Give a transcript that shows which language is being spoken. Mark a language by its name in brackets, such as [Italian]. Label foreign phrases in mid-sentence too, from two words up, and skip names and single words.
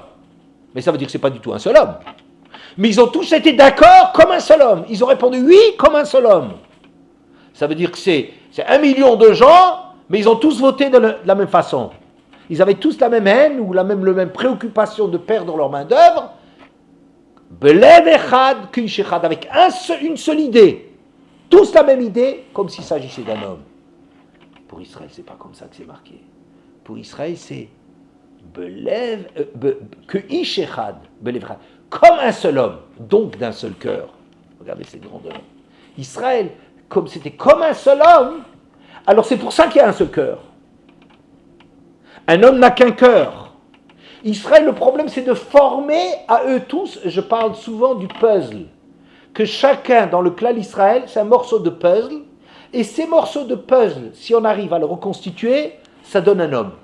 [French] Mais ça veut dire que ce n'est pas du tout un seul homme. Mais ils ont tous été d'accord comme un seul homme. Ils ont répondu oui comme un seul homme. Ça veut dire que c'est 1 million de gens, mais ils ont tous voté de la même façon. Ils avaient tous la même haine ou la même préoccupation de perdre leur main d'œuvre. [Hebrew] בלב אחד כאיש אחד, [French] avec une seule idée. Tous la même idée, comme s'il s'agissait d'un homme. Pour Israël, c'est pas comme ça que c'est marqué. Pour Israël, c'est Belev, que [Hebrew] איש אחד, בלב אחד, [French] comme un seul homme, donc d'un seul cœur. Regardez cette grandeur. Israël, comme c'était comme un seul homme, alors c'est pour ça qu'il y a un seul cœur. Un homme n'a qu'un cœur. Israël, le problème, c'est de former à eux tous, je parle souvent du puzzle, que chacun dans le clan d'Israël, c'est un morceau de puzzle, et ces morceaux de puzzle, si on arrive à le reconstituer, ça donne un homme.